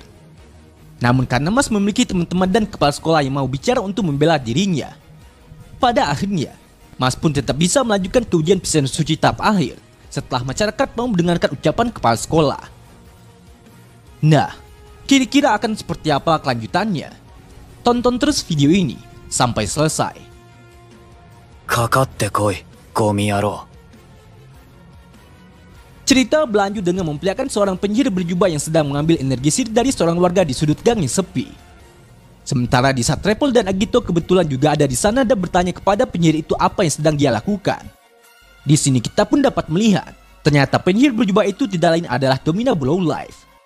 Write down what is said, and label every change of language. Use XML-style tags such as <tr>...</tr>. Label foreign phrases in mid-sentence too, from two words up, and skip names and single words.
<id>Namun karena Mas memiliki teman-teman dan kepala sekolah yang mau bicara untuk membela dirinya, pada akhirnya Mas pun tetap bisa melanjutkan ke ujian Pisian Suci tahap akhir setelah masyarakat mau mendengarkan ucapan kepala sekolah. Nah, kira-kira akan seperti apa kelanjutannya? Tonton terus video ini sampai selesai.</id> <ja>かかってこい、ゴミ野郎。</ja> <id>Cerita berlanjut dengan memperlihatkan seorang penyihir berjubah yang sedang mengambil energi sihir dari seorang warga di sudut gang yang sepi. Sementara di saat Repol dan Agito kebetulan juga ada di sana dan bertanya kepada penyihir itu apa yang sedang dia lakukan. Di sini kita pun dapat melihat, ternyata penyihir berjubah itu tidak lain adalah Domina Below Life.</id>